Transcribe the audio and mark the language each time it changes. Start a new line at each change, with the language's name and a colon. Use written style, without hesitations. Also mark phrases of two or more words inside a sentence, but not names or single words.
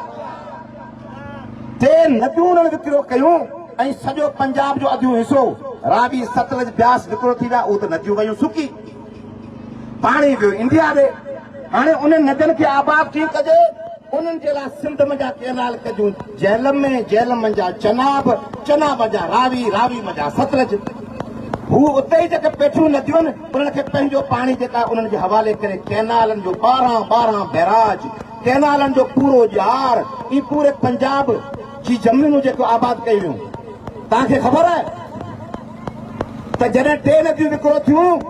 Sindhi: टे नदियूं उन्हनि विकिरो कयूं ऐं सॼो पंजाब जो अधु हिसो रावी सतलज ब्यास विकिरो थी विया उहो त नदियूं वयूं सुकी पाणी वियो इंडिया ॾे हाणे उन नदियुनि खे आबाद थी कजे उन्हनि जे लाइ सिंध मंझा केनाल कजूं जेलम जा चनाब जा रावी मंझा सतलज हू उते ई जेके पेठियूं नदियूं आहिनि उन्हनि खे पंहिंजो पाणी जेका उन्हनि जे हवाले करे केनालनि जो 12 बैराज केनालनि जो पूरो जार ई पूरे पंजाब जी ज़मीनूं जेको आबाद कयूं वियूं तव्हांखे ख़बर आहे त जॾहिं टे नदियूं विकिरो थियूं